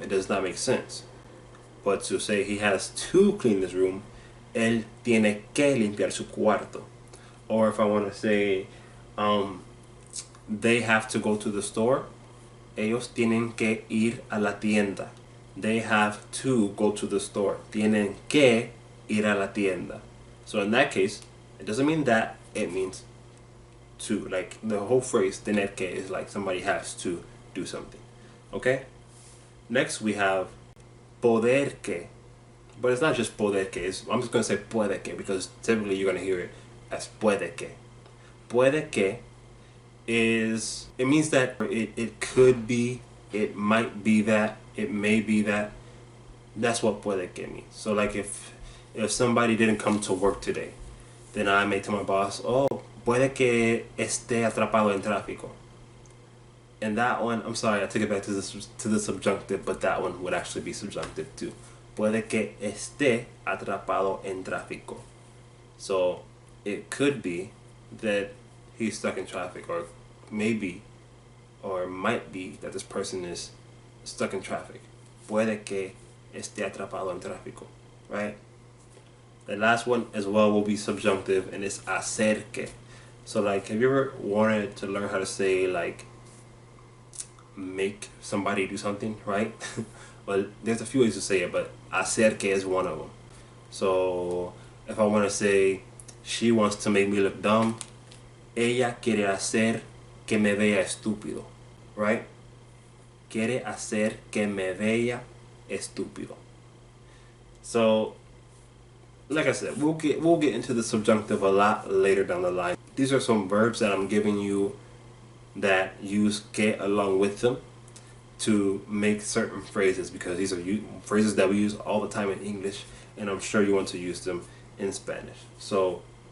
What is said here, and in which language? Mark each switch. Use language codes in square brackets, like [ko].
[en] It does not make sense. But to say he has to clean his room, [es] él tiene que limpiar su cuarto. [en] Or if I want to say they have to go to the store, [es] ellos tienen que ir a la tienda. [en] They have to go to the store. [es] Tienen que ir a la tienda. [en] So in that case, it doesn't mean that, it means to. Like the whole phrase, tener que, is like somebody has to do something. Okay? Next we have poder que. But it's not just poder que. I'm just going to say puede que because typically you're going to hear it as puede que. Puede que is, it means that it could be, it might be that, it may be that. That's what puede que means. So like if somebody didn't come to work today, then I may tell my boss, oh, [es] puede que esté atrapado en tráfico. [en] And that one, I'm sorry, I took it back to the subjunctive, but that one would actually be subjunctive too. [es] Puede que esté atrapado en tráfico. [en] So it could be that he's stuck in traffic, or maybe, or might be that this person is stuck in traffic. [es] Puede que esté atrapado en tráfico, right? [en] The last one as well will be subjunctive, and it's hacer que. So like, have you ever wanted to learn how to say like make somebody do something, right? Well, there's a few ways to say it, but hacer que is one of them. So if I want to say she wants to make me look dumb, [es] ella quiere hacer que me vea estúpido, [en] right? [es] Quiere hacer que me vea estúpido. [en] So, like I said, we'll get into the subjunctive a lot later down the line. These are some verbs that I'm giving you that use que along with them to make certain phrases, because these are phrases that we use all the time in English, and I'm sure you want to use them in Spanish. So